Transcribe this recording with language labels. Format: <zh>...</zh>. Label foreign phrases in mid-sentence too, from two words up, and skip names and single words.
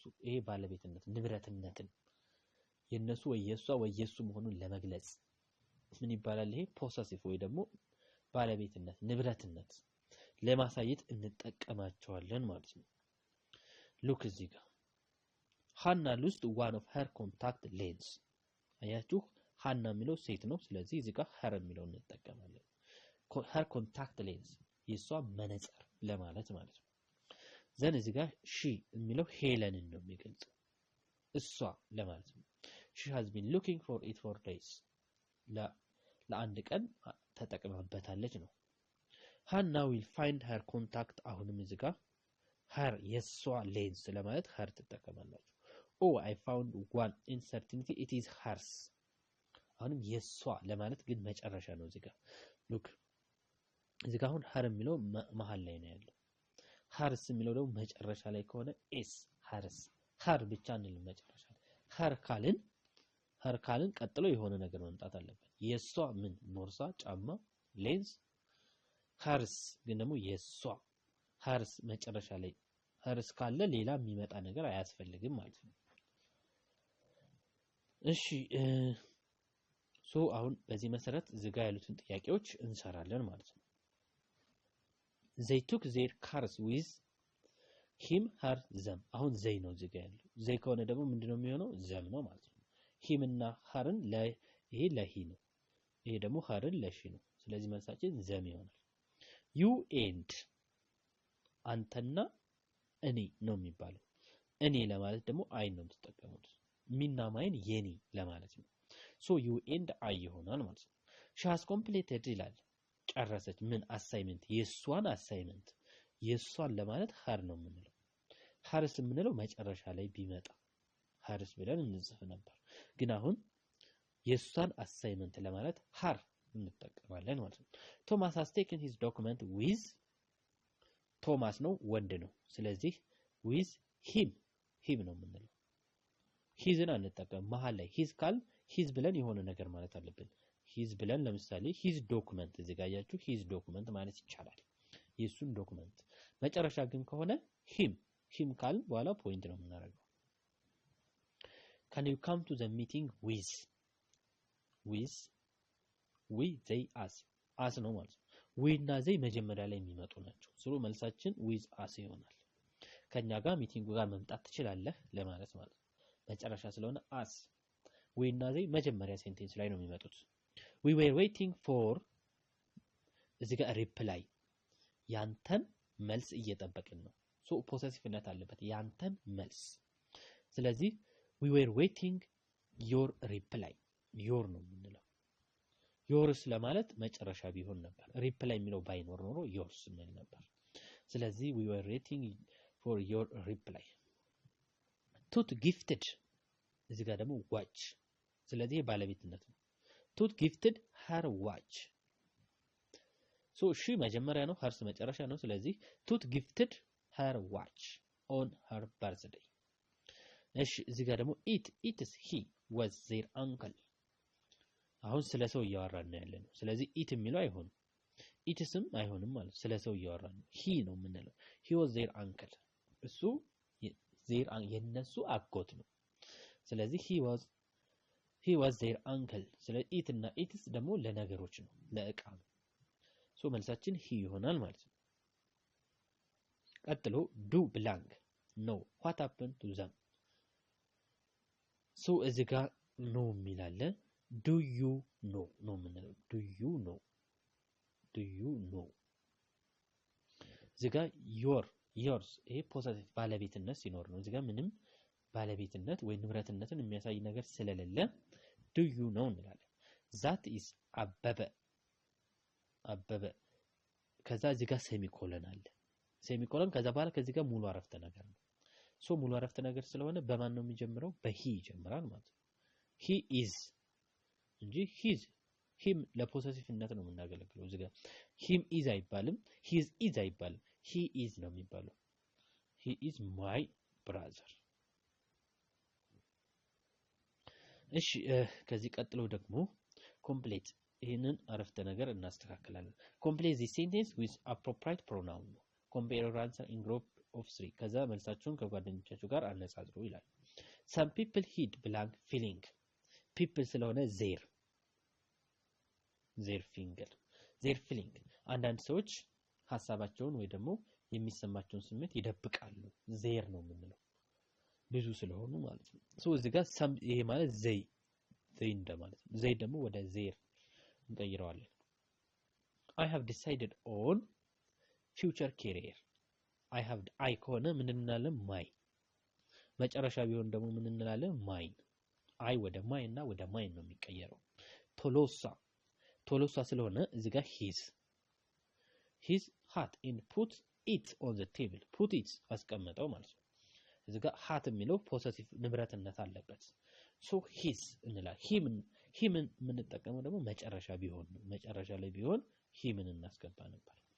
<am>ይሄ ባለቤትነት ንብረትነትን የነሱ ወይ የሷ ወይ የሱ መሆኑን ለመግለጽ ምን ይባላል ይሄ ፖሰሲቭ ወይ ደግሞ ባለቤትነት ንብረትነት ለማሳየት እንጠቀማቸዋለን ማለት ነው ሉክ እዚህ ጋር ሃና ሉስት</am> <en>one of her contact</en> <am>lens አያችሁ ሃና የሚለው ሴት ነው ስለዚህ እዚህ ጋር her የሚለው እንጠቀማለን</am> <en>her contact lens</en> <am>የሷ መነጽር ለማለት ማለት ነው ዘን እዚህ ጋር she የሚለው ሄለንን ነው የሚገልጸው እሷ ለማለት ነው</am> <en>she has been looking for it for days</en> <am>ለአንድ ቀን ተጠቅማበታለች ነው ሃና</am> <en>will find her contact</en> <am>አሁንም እዚህ ጋር her የሷ ሌንስ ለማለት her ትጠቀማላችሁ</am> <en>oh I found one in certainty it is hers</en> <am>አሁንም የሷ ለማለት ግን መጨረሻ ነው እዚህ ጋር ሉክ እዚህ ጋር አሁን her የሚለው መሃል ላይ ነው ያለው hers የሚለው ደግሞ መጨረሻ ላይ ከሆነ</am> <en>s hers her</en> <am>ብቻ እንል መጨረሻ her ካልን ቀጥሎ የሆነ ነገር መምጣት አለበት የሷ ምን ቦርሳ ጫማ ሌንስ hers ግን ደግሞ የሷ hers መጨረሻ ላይ hers ካለ ሌላ የሚመጣ ነገር አያስፈልግም ማለት ነው እሺ አሁን በዚህ መሰረት ዝጋ ያሉትን ጥያቄዎች እንሰራለን ማለት ነው</am> <en>they took their cars with him her them</en> <am>አሁን they ነው ዝጋ ያለው they ከሆነ ደግሞ ምንድነው የሚሆነው them ነው ማለት ነው him እና herን ይሄ ለሂ ነው ይሄ ደግሞ herን ለሺ ነው ስለዚህ መልሳችን them ይሆናል</am> <en>you and</en> <am>አንተና እኔ ነው የሚባለው እኔ ለማለት ደግሞ አይ ነው የምትጠቀሙት ሚና ማይን የኔ ለማለት ነው</am> <en>you and I</en> <am>ይሆናል ማለት ነው</am> <en>she has completed</en> <am>ይላል ጨረሰች ምን አሳይመንት የሷን አሳይመንት የሷን ለማለት her ነው የምንለው hers የምንለው መጨረሻ ላይ ቢመጣ hers ብለን እንጽፍ ነበር ግን አሁን የሷን አሳይመንት ለማለት her እንጠቀማለን ማለት ነው ቶማስ</am> <en>has taken his document with</en> <am>ቶማስ ነው ወንድ ነው ስለዚህ</am> <en>with him</en> <am>ነው የምንለው ሂዝን አንጠቀም መሃል ላይ ሂዝ ካል ሂዝ ብለን የሆነ ነገር ማለት አለብን ሂዝ ብለን ለምሳሌ</am> <en>his document</en> <am>እዚጋያችሁ</am> <en>his document</en> <am>ማለት ይቻላል የሱን ዶክመንት መጨረሻ ግን ከሆነ ሂም ካል በኋላ ፖይንት ነው የምናደርገው</am> <en>can you come to the meeting with we they us</en> <am>ነው ማለት ነው we እና they መጀመሪያ ላይ የሚመጡ ናቸው ስሩ መልሳችን</am> <en>with us</en> <am>ይሆናል ከኛ ጋር ሚቲንጉ ጋር መምጣት ትችላለህ ለማለት ማለት ነው መጨረሻ ስለሆነ us we እና they መጀመሪያ ሴንቴንስ ላይ ነው የሚመጡት</am> <en>we were waiting</en> <am>for እዚህ ጋር ሪፕላይ ያንተን መልስ እየጠበቅን ነው ፖሰሲቭነት አለበት ያንተን መልስ ስለዚህ</am> <en>we were waiting your reply</en> <am>your ነው የምንለው yours ለማለት መጨረሻ ቢሆን ነበር ሪፕላይ የሚለው ባይኖር ኖሮ yours ምን ነበር ስለዚህ</am> <en>we were waiting for your reply tooth gifted</en> <am>እዚህ ጋር ደግሞ watch ስለዚህ ባለቤትነት ነው</am> <en>tooth gifted her watch so</en> <am>she መጀመሪያ ነው hers መጨረሻ ነው ስለዚህ</am> <en>tooth gifted her watch on her birthday</en> <am>እሺ እዚህ ጋር ደግሞ</am> <en>it is he was their uncle</en> <am>አሁን ስለ ሰው እያወራን ነው ያለነው ስለዚህ it የሚለው አይሆንም ኢትስም አይሆንም ማለት ስለ ሰው እያወራን ነው he ነው የምንለው</am> <en>he was their uncle</en> <am>እሱ የነሱ አጎት ነው ስለዚህ</am> <en>he was their uncle</en> <am>ስለዚህ it እና it's ደግሞ ለነገሮች ነው ለእቃ ነው ሶ መልሳችን he ይሆናል ማለት ነው ቀጥሎ</am> <en>do blank no what happened to them</en> <am>ሶ እዚህ ጋር no የሚላለ</am> <en>do you know</en> <am>ነው የምንለው</am> <en>do you know</en> <am>እዚህ ጋር yours ይሄ ፖዚቲቭ ባለቤትነት ሲኖር ነው እዚህ ጋር ምንም ባለቤትነት ወይ ንብረትነትን የሚያሳይ ነገር ስለሌለ</am> <en>do you know</en> <am>እንላለን</am> <en>that is</en> <am>አበበ ከዛ እዚህ ጋር ሴሚኮለን አለ ሴሚኮለን ከዛ በኋላ ከዚህ ጋር ሙሉ አረፍተ ነገር ነው ሶ ሙሉ አረፍተ ነገር ስለሆነ በማን ነው የሚጀምረው በሂ ይጀምራል ማለት ነው</am> <en>he is</en> <am>እንጂ him ለፖዚቲቭነት ነው የምናገለግለው እዚህ ጋር</am> <en>him is</en> <am>አይባልም</am> <en>his is</en> <am>አይባልም he is ነው የሚባለው</am> <en>he is my brother</en> <am>እሺ ከዚህ ቀጥሎ ደግሞ complete ይሄንን አረፍተ ነገር እናስተካክላለን</am> <en>complete the sentence with appropriate pronoun compare your answer in group of 3</en> <am>ከዛ መልሳችሁን ከጓደኞቻችሁ ጋር አነጻጽሩ ይላል</am> <en>some people hid blank feeling people</en> <am>ስለሆነ</am> <en>their feeling</en> <am>አንዳንድ ሰዎች ሐሳባቸውን ወይ ደግሞ የሚሰማቸውን ስሜት ይደብቃሉ their ነው የምንለው ብዙ ስለሆኑ ማለት ነው ሶ እዚህ ጋር ይሄ ማለት they እንደማለት ነው they ደግሞ ወደ their እንቀይረዋለን</am> <en>I have decided on future career</en> <am>I ከሆነ ምን እንላለን my መጨረሻ ቢሆን ደግሞ ምን እንላለን</am> <en>mine I</en> <am>ወደ my እና ወደ mine ነው የሚቀየረው ቶሎሳ ስለሆነ እዚህ ጋር</am> <en>his hat and put it on the table put it</en> <am>አስቀመጠው ማለት ነው እዚህ ጋር hat የሚለው ፖዚቲቭ ንብረትነት አለበት</am> <en>so his</en> <am>እንላለን him የምንጠቀመው ደግሞ መጨረሻ ቢሆን ነው መጨረሻ ላይ ቢሆን him እናስገባ ነበር</am>